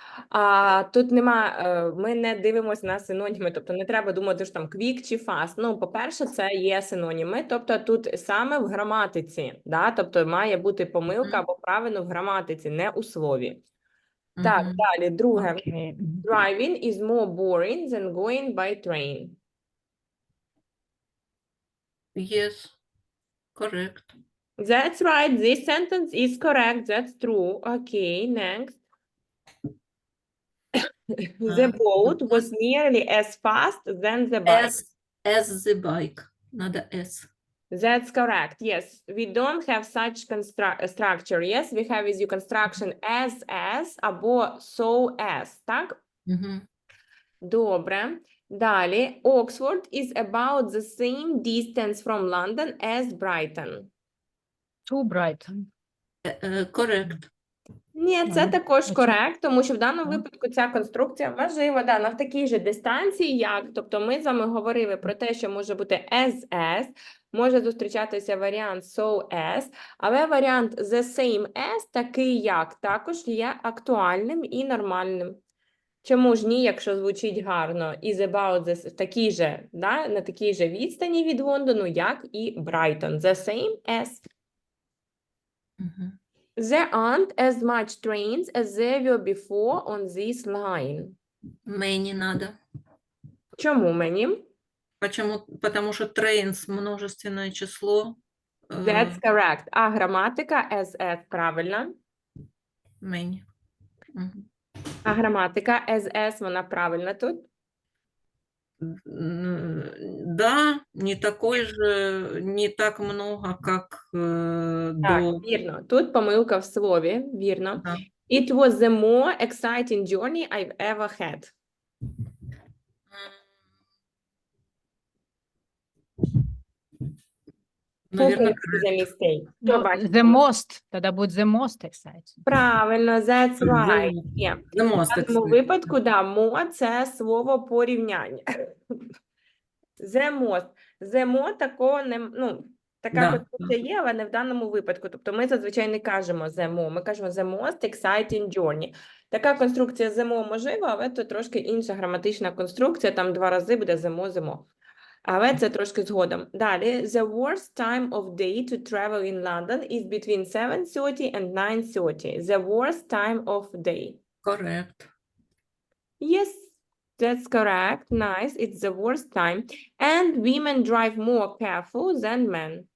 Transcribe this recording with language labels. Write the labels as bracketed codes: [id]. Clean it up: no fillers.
[uk] А тут ми не дивимося на синоніми, тобто не треба думати, що там quick чи fast. Ну, по-перше, це є синоніми, тобто тут саме в граматиці, да? Тобто має бути помилка або правильно в граматиці, не у слові. Так, далі, друге. [en] Okay. Driving is more boring than going by train. Yes, correct. That's right. This sentence is correct. That's true. Okay, next. The boat was nearly as fast than the bike. As the bike. [ru] Надо [en] S. That's correct. Yes, we don't have such structure. Yes, we have with you construction as [uk] або [en] so as, [uk] так? Добре. Далі. [en] Oxford is about the same distance from London as Brighton. To Brighton. Correct. [uk] Ні, це також корект, тому що в даному випадку ця конструкція важлива, да, на такій же дистанції, як, тобто ми з вами говорили про те, що може бути as, може зустрічатися варіант so as, але варіант the same as, такий як, також є актуальним і нормальним. Чому ж ні, якщо звучить гарно, [en] is about the, [uk] такий же, да, на такій же відстані від Лондону, як і Брайтон, the same as. [en] There aren't as much trains as there were before on this line. Many [ru] надо. [uk] Чому мені? [ru] Почему? Потому что trains множественное число. [en] That's correct. [uk] А граматика as правильно. [en] Many. [uk] А граматика as вона правильна тут? [ru] Да, не такой же, не так много, как [uk] Так, до... вірно. Тут помилка в слові, вірно. Да. [en] It was the more exciting journey I've ever had. [ru] Наверное, [en] Is a mistake. Ну, [uk] Що бачите? [en] the most. [ru] Тогда будет [en] the most exciting. [uk] Правильно, [en] that's right. [uk] Є. [en] the most [uk] В цьому випадку, да, more – це слово порівняння. [en] The most. [uk] The more такого не, ну, така Да, конструкція є, але не в даному випадку. Тобто ми зазвичай не кажемо the more, ми кажемо [en] the most exciting journey. [uk] Така конструкція зимо можлива, але це трошки інша граматична конструкція, там 2 рази буде зимо. Але це трошки згодом. Далі. [en] The worst time of day to travel in London is between 7:30 and 9:30. The worst time of day. Correct. Yes, that's correct. Nice. It's the worst time. And women drive more careful than men.